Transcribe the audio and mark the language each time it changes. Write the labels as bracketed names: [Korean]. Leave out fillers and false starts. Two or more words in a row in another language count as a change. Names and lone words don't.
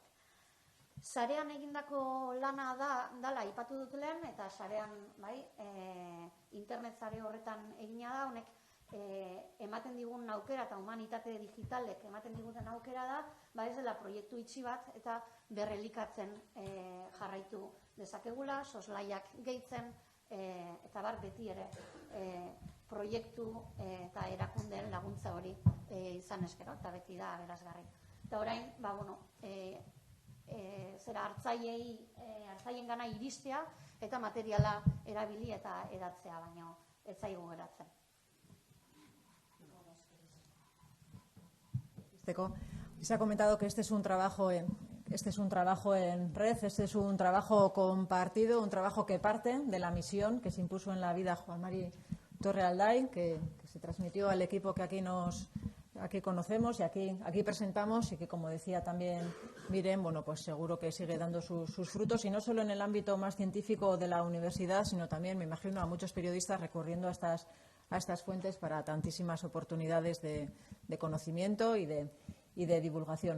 [Basque] Sarean egindako lana dela aipatu dut lehen, eta sarean internet sare horretan egina da, honek ematen digun aukera eta humanitate digitalek ematen diguten aukera da, ez dela proiektu itxi bat eta berrelikatzen jarraitu dezakegula, soslaiak gehitzen, eta beti ere proiektu eta erakundeen laguntza hori izan eskero, eta beti da aberasgarri. Eta orain, hartzaien gana iristea eta materiala erabili eta edatzea, baino ez zaigu geratzen. [Spanish] Se ha comentado que este es un trabajo en red, este es un trabajo compartido, un trabajo que parte de la misión que se impuso en la vida Juan Mari Torrealday, que se transmitió al equipo que aquí conocemos y aquí presentamos, y que, como decía también Miren, pues seguro que sigue dando sus frutos, y no solo en el ámbito más científico de la universidad, sino también, me imagino, a muchos periodistas recurriendo a estas fuentes para tantísimas oportunidades de conocimiento y de divulgación.